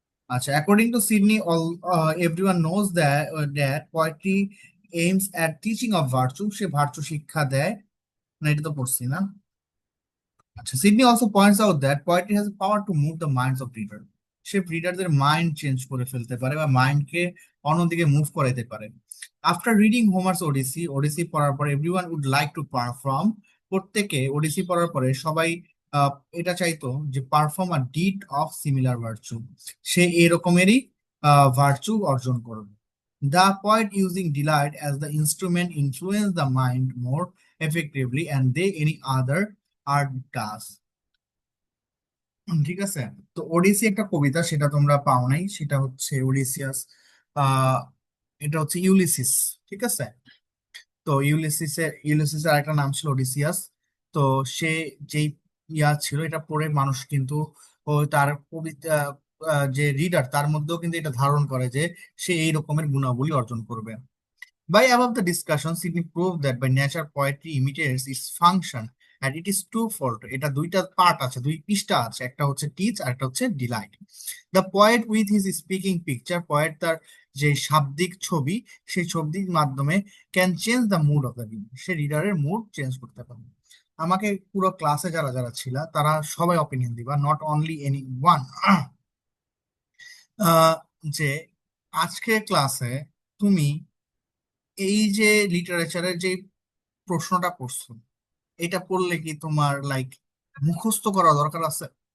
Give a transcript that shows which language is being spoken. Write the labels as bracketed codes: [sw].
[en] আচ্ছা, according to Sydney, all everyone knows that poetry aims at teaching of virtue, [bn] say virtue শিক্ষা দেয়। না, এটা তো পড়ছি না। আচ্ছা, [en] Sydney also points out that poetry has power to move the minds of reader, [bn] say রিডারদের mind change করে ফেলতে পারে বা মাইন্ডকে অন্যদিকে মুভ করাইতে পারে। [en] after reading Homer's Odyssey, [bn] ওডিসি পড়ার পর [en] everyone would like to perform, [bn] প্রত্যেকে ওডিসি পড়ার পরে সবাই আহ, এটা চাইতো যে [en] perform a deed of similar virtue, [bn] say এরকমেরই virtue অর্জন করবে। [en] The poet using delight as the instrument influence the mind more effectively and they any other art does. [bn] ঠিক আছে। তো ওডিসি একটা কবিতা, সেটা তোমরা পাও নাই, সেটা হচ্ছে ওডিসিয়াস। আহ এটা হচ্ছে ইউলিসিস, ঠিক আছে। তো ইউলিসিসের আরেকটা নাম ছিল ওডিসিয়াস। তো সে যেই ছিল, এটা পড়ে মানুষ কিন্তু ও তার কবিতা, যে রিডার তার মধ্যেও কিন্তু এটা ধারণ করে যে সে এই রকমের গুণাবলী অর্জন করবে। [en] By above the discussion, Sydney proved that by nature poetry imitates its function and it is twofold. [bn] এটা দুইটা পার্ট আছে, দুই পৃষ্ঠা আছে, একটা হচ্ছে টিচ আর একটা হচ্ছে Deloitte. [en] the poet with his speaking picture, [bn] poet তার যে শাব্দিক ছবি, সেই ছবির মাধ্যমে [en] can change the mood of the reader, [bn] say রিডারের mood change করতে পারে। আমাকে পুরো ক্লাসে যারা যারা ছিল তারা সবাই অপিনিয়ন দিবা, [en] not only any one, [bn] যে আজকের ক্লাসে তুমি এই যে লিটারেচারের যে প্রশ্নটা পড়ছো, এটা পড়লে কি তোমার লাইক মুখস্থ করা দরকার আছে?